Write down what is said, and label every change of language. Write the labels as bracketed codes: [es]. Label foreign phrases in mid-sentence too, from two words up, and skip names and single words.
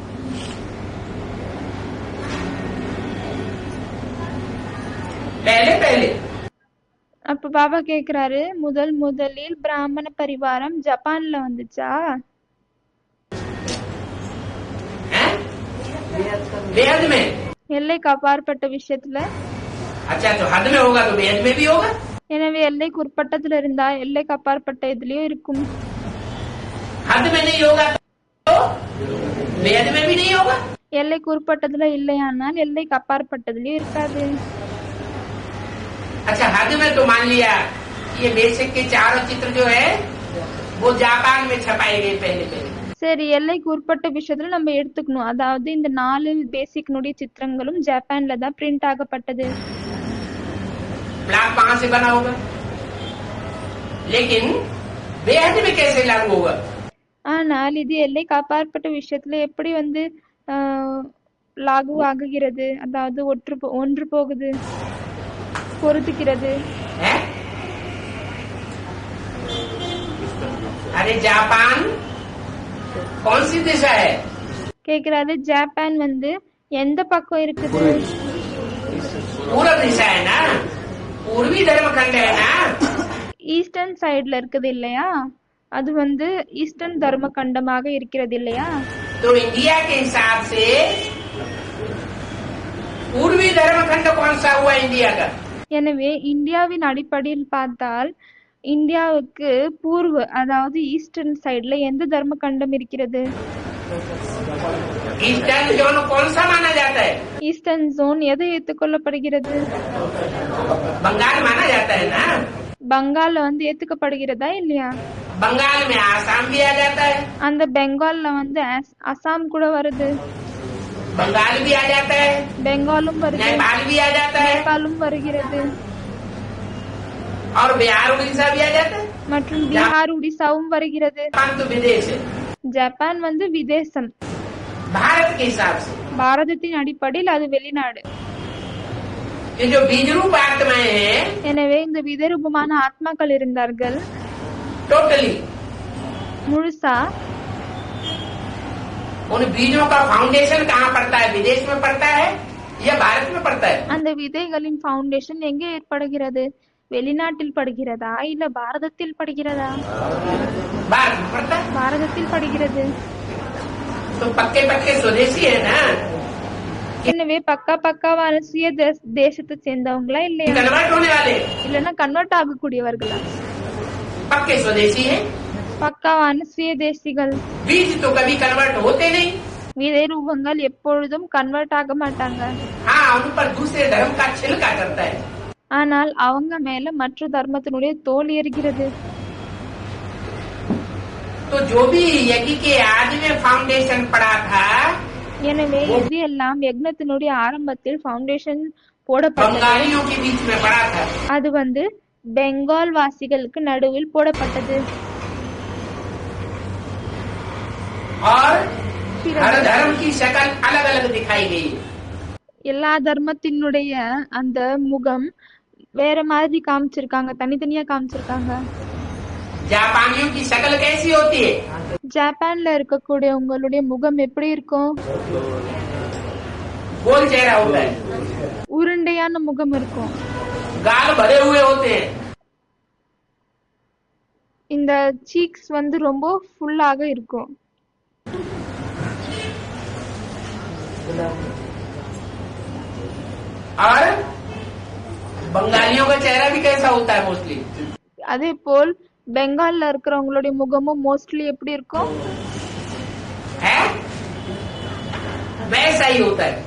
[hi] पहले [ta] அப்ப பாபா கேக்குறாரு, முதலில் பிராமண பரிவாரம் ஜப்பான்ல வந்துச்சா? [hi] बेहद में. [ta] எல்லைக்கு அப்பாற்பட்ட விஷயத்துல. [hi] अच्छा तो हद में होगा तो बेहद में भी होगा. [ta] எனவே எல்லைக்கு உட்பட்டத்துல இருந்தா எல்லைக்கு அப்பாற்பட்ட இதுலயும் இருக்கும். [hi] हद में नहीं होगा तो बेहद में भी नहीं होगा. [ta] எல்லைக்கு உட்பட்டதுல இல்லையானால் எல்லைக்கு அப்பாற்பட்டதுலயும் இருக்காது. [hi] अच्छा हद में तो मान लिया ये बेसिक के 4 चित्र जो है वो जापान में छपाए गए पहले. [ta] சரி, எல்லைக்கு உட்பட்ட விஷயத்துல நம்ம எடுத்துக்கணும். அதாவது இந்த 4 பேசிக்னுடைய சித்திரங்களும் ஜப்பான்ல தான் பிரிண்ட் ஆகப்பட்டது. [hi] ब्लॉक कहाँ से बना होगा लेकिन बेहद में कैसे लागू होगा? [ta] ஆனால் இது எல்லைக்கு அப்பாற்பட்ட விஷயத்துல எப்படி வந்து லாகு ஆகுகிறது? அதாவது ஒன்று போகுது, பொருத்துக்கிறது. [hi] अरे जापान कौन सी दिशा है? [ta] கேக்குறாரு, ஜப்பான் வந்து எந்த பக்கம் இருக்குது? [hi] पूर्व दिशा है ना, पूर्वी धर्मखंड है ना. [en] eastern sideல [ta] இருக்குது இல்லையா? அது வந்து ஈஸ்டர்ன் தர்ம கண்டமாக இருக்கிறது இல்லையா? [hi] तो इंडिया के हिसाब से पूर्वी धर्मखंड कौन सा हुआ इंडिया का? [ta] எனவே இந்தியாவின் அடிப்படையில் பார்த்தால் இந்தியாவுக்கு பூர்வ அதாவது [en] eastern sideல [ta] எந்த தர்ம கண்டம் இருக்கிறது? [en] eastern zone [hi] कौन सा माना जाता है? [en] eastern zone [ta] எதை ஏற்றுக்கொள்ளப்படுகிறது? [hi] बंगाल माना जाता है ना. [ta] பங்கால்ல வந்து ஏத்துக்கப்படுகிறதா இல்லையா? [hi] बंगाल में आसाम भी आ जाता है. [ta] அந்த பெங்கால்ல வந்து அசாம் கூட வருது, [hi] बंगाल भी आ जाता है, [ta] பெங்காலும் வருது, [hi] नेपाल भी आ जाता है. [ta] நேபாளும் வருகிறது. [hi] और बिहार उड़ीसा भी आ जाता है। [ta] மற்றும் பீகார் ஒடிசாவும் வருகிறது. [hi] जापान तो विदेश है [ta] ஜப்பான் வந்து விதேசம். [hi] भारत के हिसाब से। [ta] பாரதத்தின் அடிப்படையில் அது வெளிநாடு. [hi] ये जो बीज रूप आत्माएं हैं [ta] எனவே இந்த விதரூபமான ஆத்மாக்கள் இருந்தார்கள். [hi] टोटली [ta] முழுசா [hi] उन बीजों का फाउंडेशन कहाँ पड़ता है? विदेश में पड़ता है या भारत में पड़ता है? [ta] அந்த விதைகளின் ஃபவுண்டேஷன் எங்கே ஏற்படுகிறது? வெளிநாட்டில் படுகிறதா இல்ல பாரதத்தில் படுகிறதா? [hi] भारत में पड़ता है। [ta] பாரதத்தில் படுகிறது. [hi] तो पक्के पक्के स्वदेशी है ना, [ta] எனவே பக்காவான சுய தேசத்தை சேர்ந்தவங்களா இல்லையா? [hi] कन्वर्ट होने वाले [ta] இல்லன்னா கன்வெர்ட் ஆகக்கூடியவர்களா? [hi] पक्के स्वदेशी है। [ta] பக்காவான சுய தேசிகள். [hi] बीज तो कभी कन्वर्ट होते नहीं। [ta] விதை ரூபங்கள் எப்பொழுதும் கன்வெர்ட் ஆக மாட்டாங்க. [hi] हाँ, उन पर दूसरे धर्म का छिलका करता है। [ta] ஆனால் அவங்க மேல மற்ற தர்மத்தினுடைய தோல் எரிகிறது. [hi] तो जो भी यज्ञ के आदि में फाउंडेशन पड़ा था [ta] எனவே இது எல்லாம் யக்னத்தினுடைய ஆரம்பத்தில் ஃபவுண்டேஷன் போடப்பட்டது. [hi] बंगालियों के बीच में पड़ा था। [ta] அது வந்து பெங்கால் வாசிகளுக்கு நடுவில் போடப்பட்டது. [hi] और हर धर्म की शक्ल अलग अलग दिखाई गई। [ta] எல்லா தர்மத்தினுடைய அந்த முகம் வேற மாதிரி காமிச்சிருக்காங்க, தனித்தனியா காமிச்சிருக்காங்க. [hi] जापानियों की शक्ल कैसी होती है? [ta] ஜப்பான்ல இருக்கக்கூடிய உங்களுடைய முகம் எப்படி இருக்கும்? [hi] गोल चेहरा होता है, [ta] உருண்டையான முகம் இருக்கும். [hi] गाल भरे हुए होते हैं। [ta] இந்த சீக்ஸ் வந்து ரொம்ப ஃபுல்லாக இருக்கும். [hi] और बंगालियों का चेहरा भी कैसा होता है मोस्टली? [ta] அதே போல் பெங்கால்ல இருக்கிறவங்களுடைய முகமும் மோஸ்ட்லி எப்படி இருக்கும்? [hi] है वैसा ही होता है।